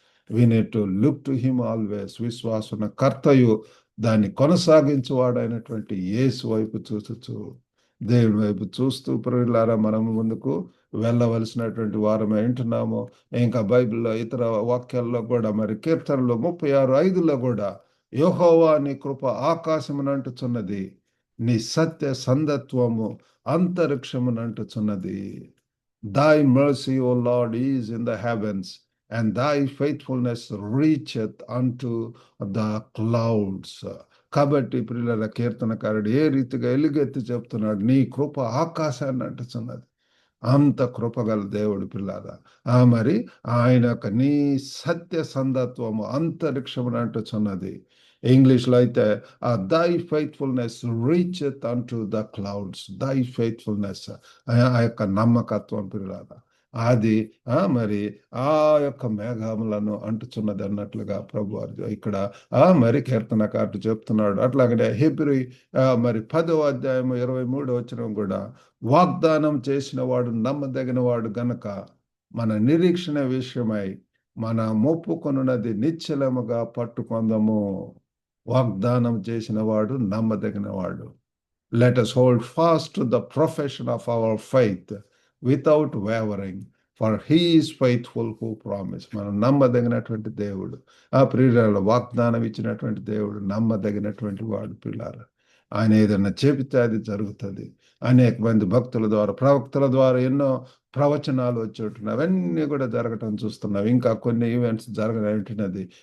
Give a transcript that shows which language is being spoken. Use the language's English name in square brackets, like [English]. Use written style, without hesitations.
[English] We need to look to him always. [Telugu] విశ్వాసన కర్తయు దాన్ని కొనసాగించేవాడైనటువంటి యేసు వైపు చూస్తూ, దేవుని వైపు చూస్తూ ప్రియులారా మనం ముందుకు వెళ్ళవలసినటువంటి వారమే వింటున్నాము. ఇంకా బైబిల్లో ఇతర వాక్యాల్లో కూడా మరి కీర్తనలు 36:5లో కూడా యెహోవా నీ కృప ఆకాశమునంటుచున్నది, నీ సత్య సందత్వము అంతరిక్షమునంటుచున్నది. [English] Thy mercy, O Lord, is in the heavens, and thy faithfulness reacheth unto the clouds. [Telugu] కాబట్టి ప్రియుల కీర్తనకారుడు ఏ రీతిగా ఎలుగెత్తి చెప్తున్నాడు, నీ కృప ఆకాశాన్ని అంటుచున్నది. అంత కృపగల దేవుడు పిల్లారా. మరి ఆయన యొక్క నీ సత్య సందత్వము అంతరిక్షమును అంటుచున్నది. ఇంగ్లీష్లో అయితే [English] Thy faithfulness reacheth unto the clouds. [Telugu] దై ఫెయిత్ఫుల్నెస్ ఆ యొక్క నమ్మకత్వం పిల్లారా, అది మరి ఆ యొక్క మేఘములను అంటుచున్నది అన్నట్లుగా ప్రభు ఇక్కడ మరి కీర్తనకారుడు చెప్తున్నాడు. అట్లాగనే హెబ్రీ మరి 10వ అధ్యాయం 23వ వచనం కూడా వాగ్దానం చేసిన వాడు నమ్మదగిన వాడు గనక మన నిరీక్షణ విషయమై మన మొప్పుకొనున్నది నిశ్చలముగా పట్టుకొందము. వాగ్దానం చేసిన వాడు నమ్మదగిన వాడు. [English] Let us hold fast to the profession of our faith without wavering, for he is faithful who promised. [Telugu] మనం నమ్మదగినటువంటి దేవుడు, ఆ ప్రియుల వాగ్దానం ఇచ్చినటువంటి దేవుడు నమ్మదగినటువంటి వాడు పిల్లారా. ఆయన ఏదైనా చెబితే అది జరుగుతుంది. అనేక మంది భక్తుల ద్వారా, ప్రవక్తల ద్వారా ఎన్నో ప్రవచనాలు వచ్చేట్టున్నాయి. అవన్నీ కూడా జరగటం చూస్తున్నాం. ఇంకా కొన్ని ఈవెంట్స్ జరగనంటున్నది.